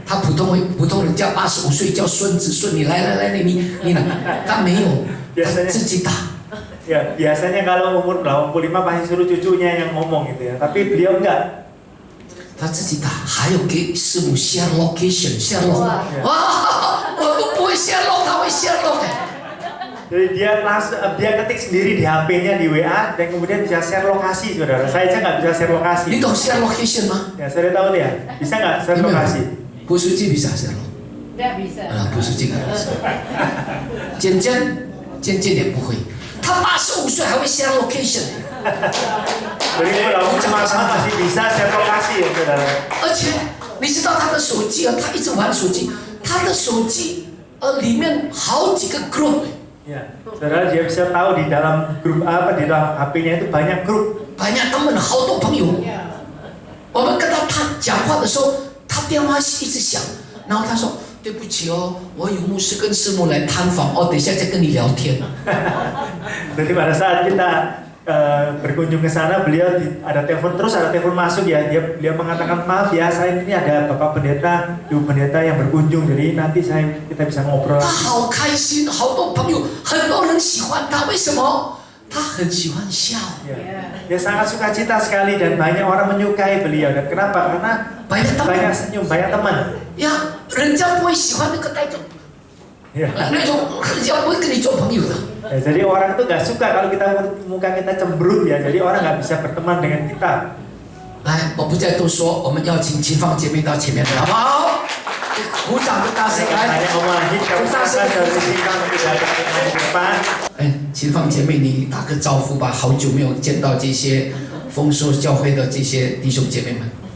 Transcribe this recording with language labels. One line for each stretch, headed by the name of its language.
Chinese: 他普通人叫85岁叫孙子孙，你来，你来，他没有，他自己打。
Indonesian: Ya, biasanya kalau umur 85 pasti suruh cucunya yang ngomong gitu ya. Tapi beliau enggak.
Chinese: 他自己打，还有给师母 share location，share log。哇，我都不会 share log，他会 share log。
Indonesian: Jadi dia ketik sendiri di HP-nya di WA dan kemudian bisa share lokasi, saudara. Saya aja nggak bisa share lokasi.
Chinese: 你懂 share location 吗？
Indonesian: Ya, saudara tahu ya? Bisa nggak share
Chinese: 有没有
Indonesian: lokasi?
Chinese: 不书记
Indonesian: bisa
Chinese: share log。
Indonesian: Nggak bisa.
Chinese: 不书记
Indonesian: nggak bisa。
Chinese: 尖尖也不会，他85岁还会 share location。
Indonesian: Jadi kalau sama-sama masih bisa share lokasi ya, saudara.
Chinese: 而且你知道他的手机啊，他一直玩手机，他的手机里面好几个 group。
Indonesian: Ya, saudara dia bisa tahu di dalam grup apa, di dalam HP-nya itu banyak grup. banyak
Chinese: 他们好多朋友。我们跟他讲话的时候，他电话一直响，然后他说对不起哦，我有牧师跟师母来探访哦，等一下再跟你聊天。
Indonesian: Jadi pada saat kita berkunjung ke sana, beliau ada telepon terus, ada telepon masuk ya. Dia mengatakan maaf ya, saya ini ada bapak pendeta, ibu pendeta yang berkunjung, jadi nanti kita bisa ngobrol.
Chinese: 他好开心，好多朋友，很多人喜欢他，为什么？他很喜欢笑。
Indonesian: Ya. Dia sangat sukacita sekali dan banyak orang menyukai beliau. Dan kenapa? Karena banyak senyum, banyak teman.
Chinese: 呀，人家不会喜欢那个带着
Indonesian: Ya.
Chinese: 那种，人家不会跟你做朋友的。
Indonesian: Ya, jadi orang itu nggak suka kalau muka kita cemberut ya. Jadi orang nggak bisa berteman dengan kita.
Chinese: 来，我不再多说，我们要请秦放姐妹到前面来，好不好？鼓掌跟大声
Indonesian: Saya
Chinese: 来。
Indonesian: Om Wahid, kamu silakan dari sini untuk datang ke depan.
Chinese: 哎，秦放姐妹，你打个招呼吧，好久没有见到这些丰收教会的这些弟兄姐妹们。